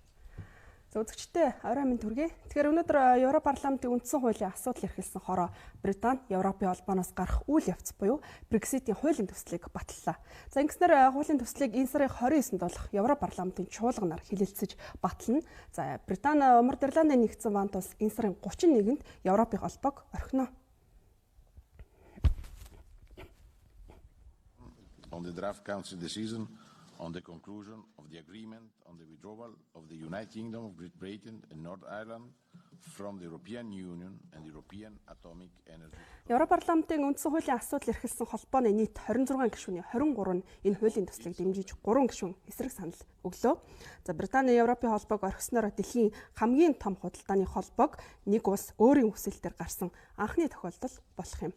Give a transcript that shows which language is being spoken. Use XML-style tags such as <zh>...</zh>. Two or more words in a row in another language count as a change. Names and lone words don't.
<mn>За үзэгчдээ орой минь төргий. Тэгэхээр өнөөдөр Европ парламентын үндсэн хуулийн асуудал эрхэлсэн хороо Британи Европын холбооноос гарах үйл явц буюу Brexit-ийн хуулийн төслийг баталлаа. За ингэснээр хуулийн төслийг энэ сарын 29-нд болох Европ парламентын чуулганаар хэлэлцэж батална. За Британи Умард Ирландын нэгдсэн вант улс энэ сарын 31-нд Европын холбоог орхино.</mn> <en>On the draft council decision on the conclusion of the agreement on the withdrawal of the United Kingdom of Great Britain and Northern Ireland from the European Union and the European Atomic Energy.</en> <mn>Европ парламентын үндсэн хуулийн асуудал эрхэлсэн холбооны нийт 26 гишүүний 23 нь энэ хуулийн төслийг дэмжиж 3 гишүүн эсрэг санал өглөө. За Британи Европын холбоог орхисноор дэлхийн хамгийн том худалдааны холбоог нэг улс өөрийн хүсэлтээр гарсан анхны тохиолдол болох юм.</mn>